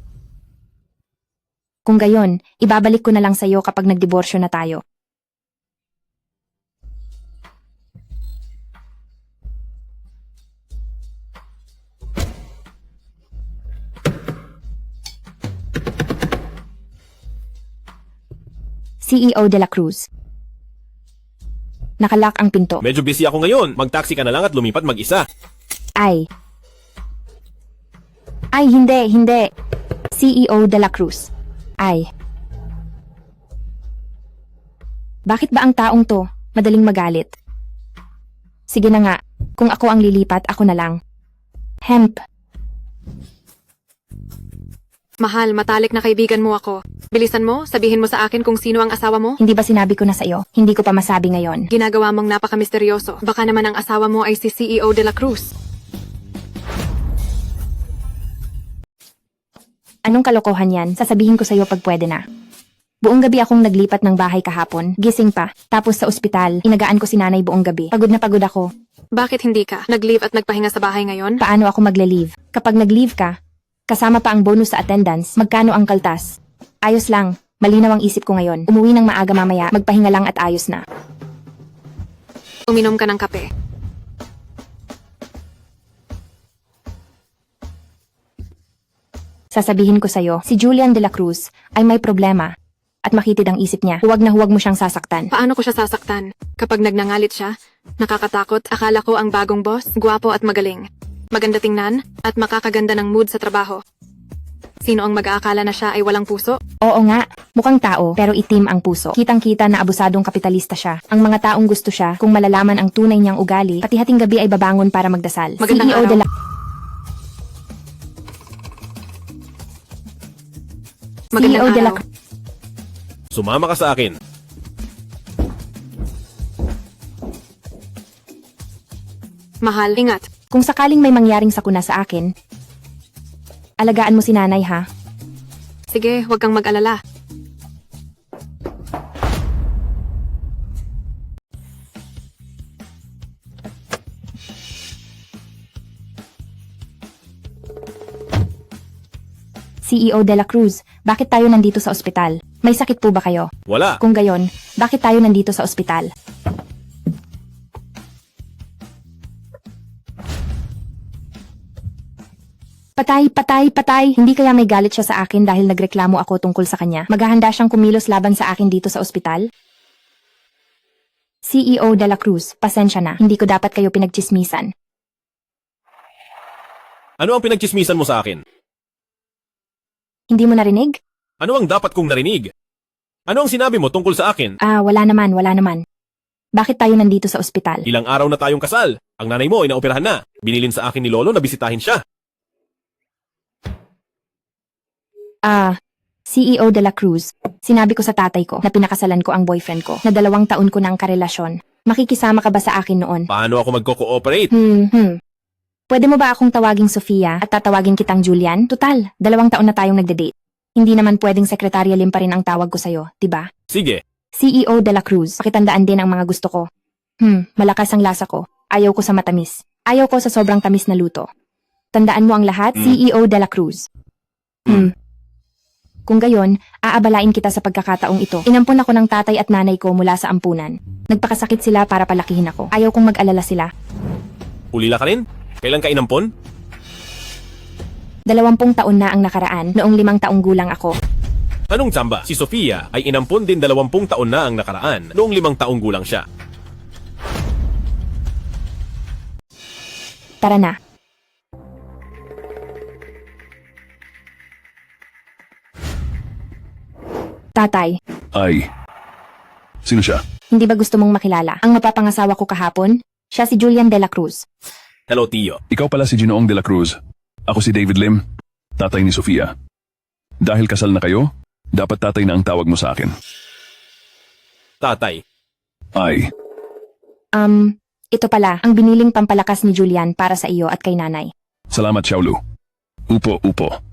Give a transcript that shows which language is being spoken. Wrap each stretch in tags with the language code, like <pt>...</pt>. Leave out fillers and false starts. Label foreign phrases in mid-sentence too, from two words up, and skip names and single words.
<tl>Kung gayon, ibabalik ko na lang sa'yo kapag nagdiborsyo na tayo. CEO de la Cruz. Nakalak ang pinto. Medyo busy ako ngayon. Mag-taxi ka na lang at lumipat mag-isa. Ay, hindi. CEO de la Cruz. Ay. Bakit ba ang taong to madaling magalit? Sige na nga, kung ako ang lilipat, ako na lang. Hemp. Mahal, matalik na kaibigan mo ako. Bilisan mo, sabihin mo sa akin kung sino ang asawa mo. Hindi ba sinabi ko na sa'yo? Hindi ko pa masabi ngayon. Ginagawa mong napaka-misteryoso. Baka naman ang asawa mo ay si CEO de la Cruz. Anong kalokohan yan? Sasabihin ko sa'yo pag pwede na. Buong gabi akong naglipat ng bahay kahapon. Gising pa. Tapos sa ospital, inagaan ko si nanay buong gabi. Pagod na pagod ako. Bakit hindi ka? Nag-leave at nagpahinga sa bahay ngayon? Paano ako magle-leave? Kapag nag-leave ka, kasama pa ang bonus sa attendance, magkano ang kaltas? Ayos lang. Malinaw ang isip ko ngayon. Umuwi ng maaga mamaya, magpahinga lang at ayos na. Uminom ka ng kape. Sasabihin ko sa'yo, si Julian de la Cruz ay may problema. At makitid ang isip niya. Huwag na huwag mo siyang sasaktan. Paano ko siya sasaktan? Kapag nagnangalit siya, nakakatakot, akala ko ang bagong boss, gwapo at magaling. Maganda tingnan, at makakaganda ng mood sa trabaho. Sino ang mag-aakala na siya ay walang puso? Oo nga, mukhang tao pero itim ang puso. Kitang-kita na abusadong kapitalista siya. Ang mga taong gusto siya, kung malalaman ang tunay niyang ugali, pati hating gabi ay babangon para magdasal. Magandang CEO araw. de la... Magandang CEO de la araw. Sumama ka sa akin. Mahal, ingat. Kung sakaling may mangyaring sakuna sa akin, alagaan mo si nanay ha. Sige, huwag kang mag-alala. CEO de la Cruz, bakit tayo nandito sa ospital? May sakit po ba kayo? Wala. Kung gayon, bakit tayo nandito sa ospital? Patay! Hindi kaya may galit siya sa akin dahil nagreklamo ako tungkol sa kanya? Maghahanda siyang kumilos laban sa akin dito sa ospital? CEO de la Cruz, pasensya na. Hindi ko dapat kayo pinagchismisan. Ano ang pinagchismisan mo sa akin? Hindi mo narinig? Ano ang dapat kong narinig? Ano ang sinabi mo tungkol sa akin? Wala naman. Bakit tayo nandito sa ospital? Ilang araw na tayong kasal. Ang nanay mo ay naoperahan na. Binilin sa akin ni Lolo na bisitahin siya. CEO de la Cruz, sinabi ko sa tatay ko na pinakasalan ko ang boyfriend ko na 2 taon ko ng karelasyon. Makikisama ka ba sa akin noon? Paano ako magko-cooperate? Pwede mo ba akong tawaging Sofia at tatawagin kitang Julian? Tutal, 2 taon na tayong nagde-date. Hindi naman pwedeng Sekretarya Lim pa rin ang tawag ko sa'yo, diba? Sige. CEO de la Cruz, pakitandaan din ang mga gusto ko. Malakas ang lasa ko. Ayaw ko sa matamis. Ayaw ko sa sobrang tamis na luto. Tandaan mo ang lahat, CEO de la Cruz. Kung gayon, aabalain kita sa pagkakataong ito. Inampun ako ng tatay at nanay ko mula sa ampunan. Nagpakasakit sila para palakihin ako. Ayaw kong mag-alala sila. Ulila ka rin? Kailan ka inampon? 20 taon na ang nakaraan, noong 5 taong gulang ako. Anong tsamba? Si Sofia ay inampon din 20 taon na ang nakaraan, noong 5 taong gulang siya. Tara na. Tatay, Ay, sino siya? hindi ba gusto mong makilala? Ang mapapangasawa ko kahapon, siya si Julian de la Cruz. Hello, Tio. Ikaw pala si Ginoong de la Cruz. Ako si David Lim. tatay ni Sofia. Dahil kasal na kayo, dapat tatay na ang tawag mo sa akin. Tatay, Ay, Ito pala, ang biniling pampalakas ni Julian para sa iyo at kay nanay. salamat Xiaolu. Upo, upo.</tl>